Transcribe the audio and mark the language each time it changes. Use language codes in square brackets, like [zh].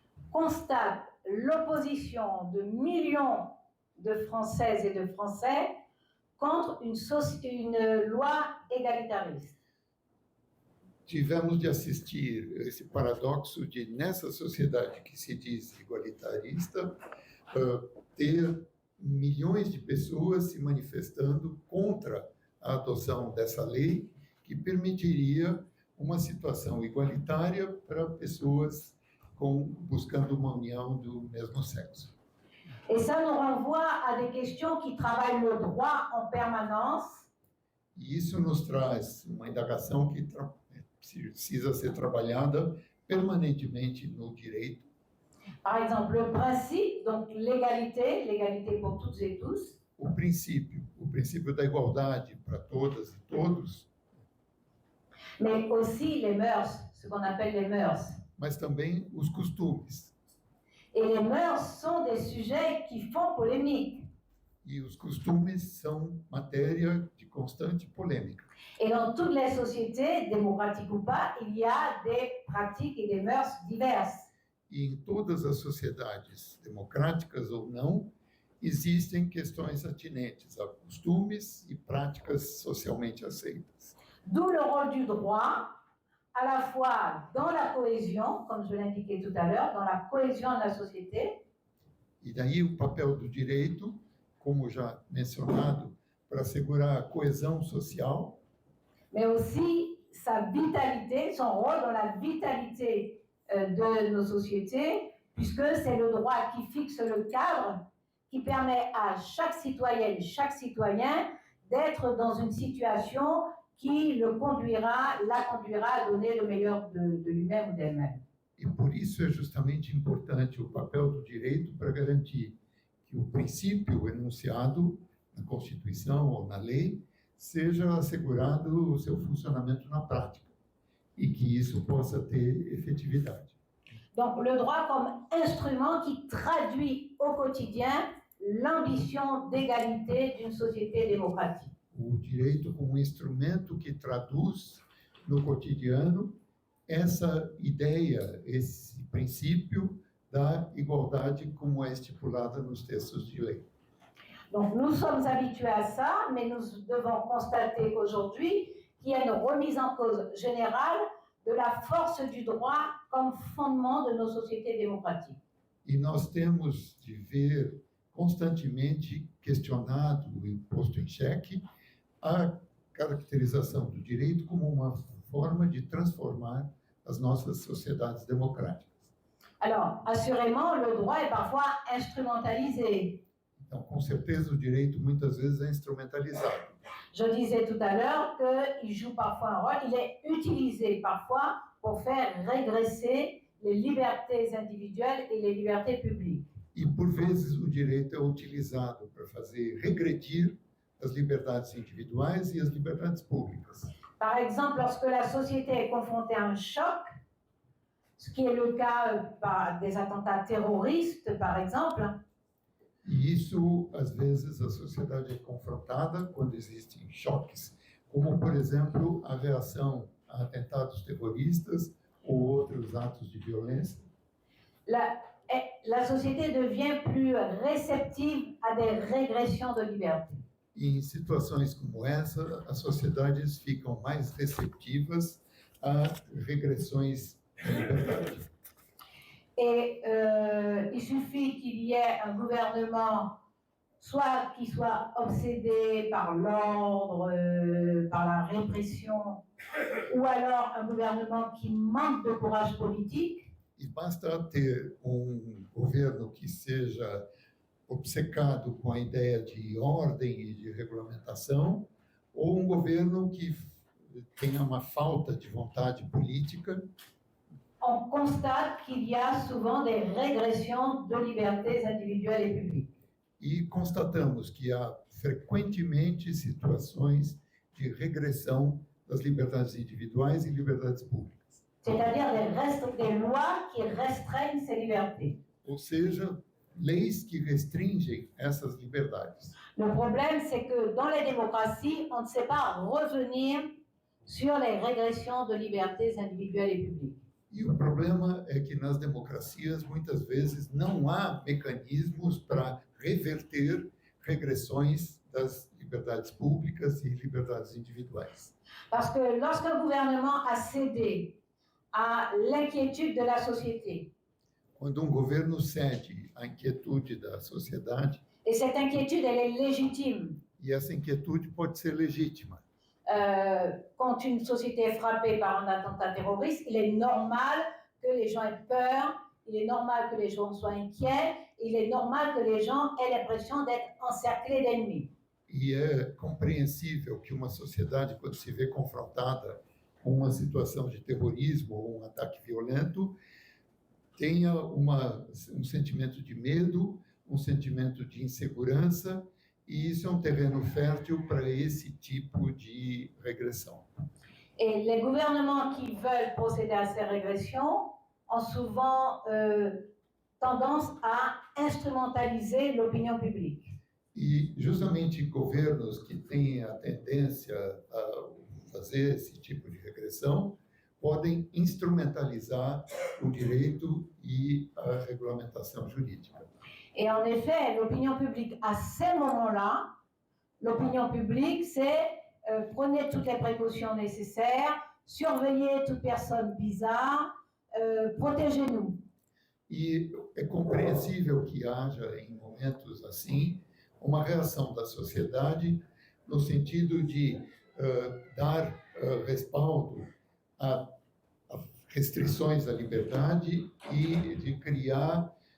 [fr] constate l'opposition de millions de Françaises et de Français contre une loi égalitariste. [pt] Tivemos de assistir esse paradoxo de, nessa sociedade que se diz igualitarista, ter milhões de pessoas se manifestando contra a adoção dessa lei que permitiria uma situação igualitária para pessoas buscando uma união do mesmo sexo. [fr] Et ça nous renvoie à des questions qui travaillent le droit en permanence. [pt] E isso nos traz uma indagação que precisa ser trabalhada permanentemente no direito. [fr] Par exemple, le principe, donc l'égalité pour toutes et tous. [pt] O princípio da igualdade para todas e todos. [fr] Mais aussi les mœurs, ce qu'on appelle les mœurs. [pt] Mas também os costumes. [fr] Et les mœurs sont des sujets qui font polémique. [pt] E os costumes são matéria de constante polêmica. [fr] Et dans toutes les sociétés, démocratiques ou pas, il y a des pratiques et des mœurs diverses. [pt] E em todas as sociedades, democráticas ou não, existem questões atinentes a costumes e práticas socialmente aceitas. [fr] D'où le rôle du droit, à la fois dans la cohésion, comme je l'indiquais tout à l'heure, dans la cohésion de la société. [pt] E daí o papel do direito, como já mencionado, para assegurar a coesão social. [fr] Mais aussi sa vitalité, son rôle dans la vitalité de nos sociétés, puisque c'est le droit qui fixe le cadre, qui permet à chaque citoyenne, chaque citoyen d'être dans une situation qui la conduira à donner le meilleur de lui-même ou d'elle-même. [pt] E por isso é justamente importante o papel do direito para garantir que o princípio enunciado na Constituição ou na lei seja assegurado o seu funcionamento na prática e que isso possa ter efetividade. [fr] Donc le droit comme instrument qui traduit au quotidien l'ambition d'égalité d'une société démocratique. [pt] O direito como instrumento que traduz no cotidiano essa ideia, esse princípio da igualdade como é estipulada nos textos de lei. [fr] Donc nous sommes habitués à ça, mais nous devons constater qu'aujourd'hui, qu'il y a une remise en cause générale de la force du droit comme fondement de nos sociétés démocratiques. [pt] E nós temos de ver constantemente questionado e posto em xeque a caracterização do direito como uma forma de transformar as nossas sociedades democráticas. [fr] Alors, assurément, le droit est parfois instrumentalisé. [pt] Então, com certeza, o direito muitas vezes é instrumentalizado. [fr] Je disais tout à l'heure qu'il joue parfois un rôle, il est utilisé parfois pour faire régresser les libertés individuelles et les libertés publiques. [pt] E, por vezes, o direito é utilizado para fazer regredir as liberdades individuais e as liberdades públicas. [fr] Par exemple, lorsque la société est confrontée à un choc, ce qui est le cas par des attentats terroristes, par exemple, [pt] E isso, às vezes, a sociedade é confrontada quando existem choques, como, por exemplo, a reação a atentados terroristas ou outros atos de violência. [fr] la société devient plus réceptive à des régressions de liberté. [pt] E em situações como essa, as sociedades ficam mais receptivas a regressões de liberdade. [fr] Et il suffit qu'il y ait un gouvernement soit qui soit obsédé par l'ordre, par la répression, ou alors un gouvernement qui manque de courage politique. [pt] E basta ter governo que seja obcecado com a ideia de ordem e de regulamentação, ou governo que tenha uma falta de vontade política. [fr] On constate qu'il y a souvent des régressions de libertés individuelles et publiques. [pt] E constatamos que há frequentemente situações de regressão das liberdades individuais e liberdades públicas. [fr] C'est-à-dire des lois qui restreignent ces libertés. [pt] Ou seja, leis que restringem essas liberdades. [fr] Le problème, c'est que dans les démocraties, on ne sait pas revenir sur les régressions de libertés individuelles et publiques. [pt] E o problema é que nas democracias, muitas vezes, não há mecanismos para reverter regressões das liberdades públicas e liberdades individuais. [fr] Parce que lorsqu'un gouvernement a cédé à l'inquiétude de la société, [pt] Quando governo cede à inquietude da sociedade, [fr] et cette inquiétude, elle est légitime. [pt] e essa inquietude pode ser legítima. [fr] Quand une société est frappée par un attentat terroriste, il est normal que les gens aient peur, il est normal que les gens soient inquiets, il est normal que les gens aient l'impression d'être encerclés d'ennemis. [pt] E é compreensível que uma sociedade, quando se vê confrontada com uma situação de terrorismo ou um ataque violento, tenha um sentimento de medo, um sentimento de insegurança, e isso é um terreno fértil para esse tipo de regressão. [fr] Et les gouvernements qui veulent procéder à ces régressions ont souvent tendance à instrumentaliser l'opinion publique. [pt] E justamente governos que têm a tendência a fazer esse tipo de regressão podem instrumentalizar o direito e a regulamentação jurídica. [fr] Et en effet, l'opinion publique, à ces moments-là, l'opinion publique, c'est prenez toutes les précautions nécessaires, surveillez toute personne bizarre, protégez-nous. [pt] E é compreensível que haja, em momentos assim, uma reação da sociedade no sentido de dar respaldo a restrições à liberdade e de criar